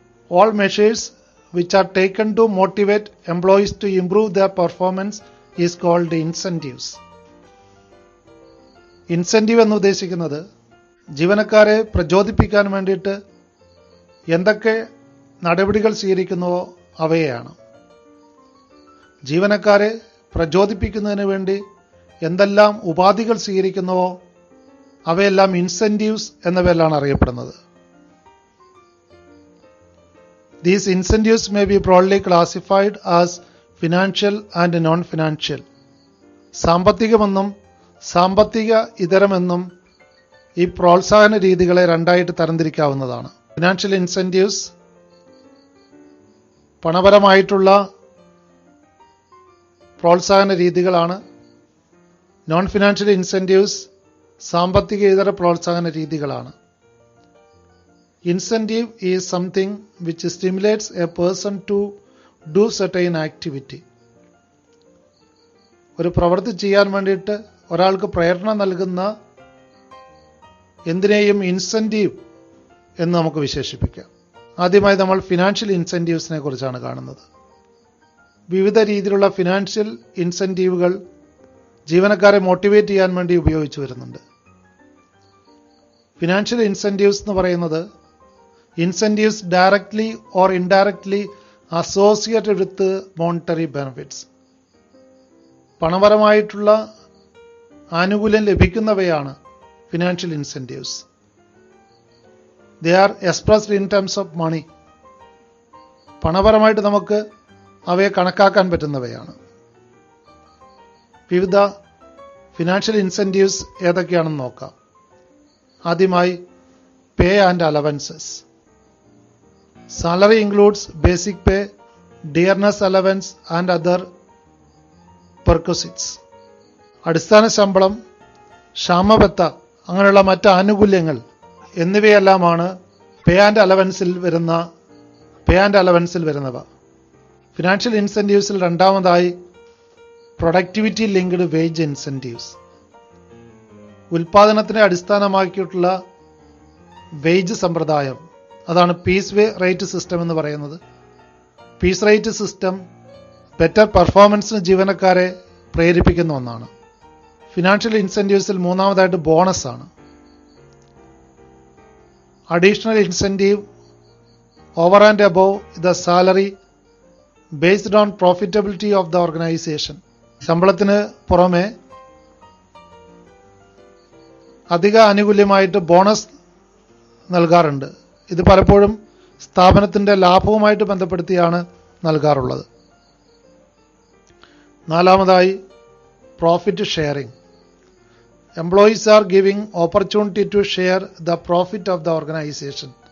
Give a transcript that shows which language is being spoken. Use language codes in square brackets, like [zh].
[en] All measures which are taken to motivate employees to improve their performance is called incentives. [ml] Incentive എന്ന് ഉദ്ദേശിക്കുന്നത് ജീവനക്കാരെ പ്രചോദിപ്പിക്കാൻ വേണ്ടിയിട്ട് എന്തൊക്കെ നടപടികൾ സ്വീകരിക്കുന്നുവോ അവയെയാണ്. ജീവനക്കാരെ പ്രചോദിപ്പിക്കുന്നതിന് വേണ്ടി എന്തെല്ലാം ഉപാധികൾ സ്വീകരിക്കുന്നുവോ അവയെല്ലാം ഇൻസെന്റീവ്സ് എന്ന പേരിലാണ് അറിയപ്പെടുന്നത്. [en] These incentives may be broadly classified as financial and non-financial. [ml] സാമ്പത്തികമെന്നും സാമ്പത്തിക ഇതരമെന്നും ഈ പ്രോത്സാഹന രീതികളെ രണ്ടായിട്ട് തരംതിരിക്കാവുന്നതാണ്. ഫിനാൻഷ്യൽ ഇൻസെന്റീവ്സ് പണപരമായിട്ടുള്ള പ്രോത്സാഹന രീതികളാണ്. നോൺ ഫിനാൻഷ്യൽ ഇൻസെന്റീവ്സ് സാമ്പത്തിക ഇതര പ്രോത്സാഹന രീതികളാണ്. [en] Incentive is something which stimulates a person to do certain activity. [ml] ഒരു പ്രവൃത്തി ചെയ്യാൻ വേണ്ടിയിട്ട് ഒരാൾക്ക് പ്രേരണ നൽകുന്ന എന്തിനേയും ഇൻസെന്റീവ് എന്ന് നമുക്ക് വിശേഷിപ്പിക്കാം. ആദ്യമായി നമ്മൾ ഫിനാൻഷ്യൽ ഇൻസെന്റീവ്സിനെ കുറിച്ചാണ് കാണുന്നത്. വിവിധ രീതിയിലുള്ള ഫിനാൻഷ്യൽ ഇൻസെന്റീവുകൾ ജീവനക്കാരെ മോട്ടിവേറ്റ് ചെയ്യാൻ വേണ്ടി ഉപയോഗിച്ചു വരുന്നുണ്ട്. [en] financial incentives [ml] എന്ന് പറയുന്നത് [en] incentives directly or indirectly associated with monetary benefits. [ml] പണപരമായിട്ടുള്ള ആനുകൂല്യം ലഭിക്കുന്നവയാണ് financial incentives. [en] They are expressed in terms of money. [ml] പണപരമായിട്ട് നമുക്ക് അവയെ കണക്കാക്കാൻ പറ്റുന്നവയാണ്. വിവിധ ഫിനാൻഷ്യൽ ഇൻസെന്റീവ്സ് ഏതൊക്കെയാണെന്ന് നോക്കാം. ആദ്യമായി, pay and allowances. [en] Salary includes basic pay, dearness allowance and other perquisites. [ml] അടിസ്ഥാന ശമ്പളം, ക്ഷാമബത്ത, അങ്ങനെയുള്ള മറ്റ് ആനുകൂല്യങ്ങൾ എന്നിവയെല്ലാമാണ് പേ ആൻഡ് അലവൻസിൽ വരുന്നവ. ഫിനാൻഷ്യൽ ഇൻസെന്റീവ്സിൽ രണ്ടാമതായി productivity linked wage incentives. ഉൽപാദനത്തിനെ അടിസ്ഥാനമാക്കിയിട്ടുള്ള wage സമ്പ്രദായം, അതാണ് പീസ് റേറ്റ് സിസ്റ്റം എന്ന് പറയുന്നത്. പീസ് റേറ്റ് സിസ്റ്റം ബെറ്റർ പെർഫോമൻസിന് ജീവനക്കാരെ പ്രേരിപ്പിക്കുന്ന ഒന്നാണ്. ഫിനാൻഷ്യൽ ഇൻസെന്റീവ്സിൽ മൂന്നാമതായിട്ട് ബോണസ് ആണ്. Additional incentive [en] over and above the salary based on profitability of the organization. [ml] ശമ്പളത്തിന് പുറമെ അധിക ആനുകൂല്യമായിട്ട് ബോണസ് നൽകാറുണ്ട്. ഇത് പലപ്പോഴും സ്ഥാപനത്തിൻ്റെ ലാഭവുമായിട്ട് ബന്ധപ്പെടുത്തിയാണ് നൽകാറുള്ളത്. [en] നാലാമതായി profit sharing. Employees are giving opportunity to share the profit of the organisation.